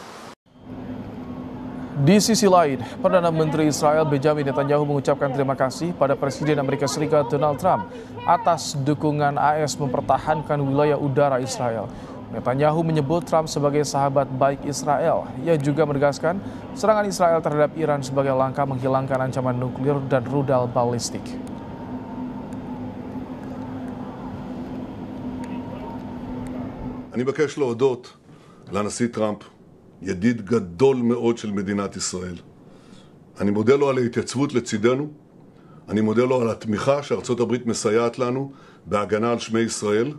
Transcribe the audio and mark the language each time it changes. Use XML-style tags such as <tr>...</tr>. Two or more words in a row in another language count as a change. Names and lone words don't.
<id>Di sisi lain, Perdana Menteri Israel Benjamin Netanyahu mengucapkan terima kasih pada Presiden Amerika Serikat Donald Trump atas dukungan AS mempertahankan wilayah udara Israel. Netanyahu menyebut Trump sebagai sahabat baik Israel. Ia juga menegaskan serangan Israel terhadap Iran sebagai langkah menghilangkan ancaman nuklir dan rudal balistik.</id> <he>אני מבקש להודות לנשיא טראמפ, ידיד גדול מאוד של מדינת ישראל. אני מודה לו על ההתייצבות לצידנו אני מודה לו על התמיכה שארצות הברית מסייעת לנו בהגנה על שמי ישראל.</he>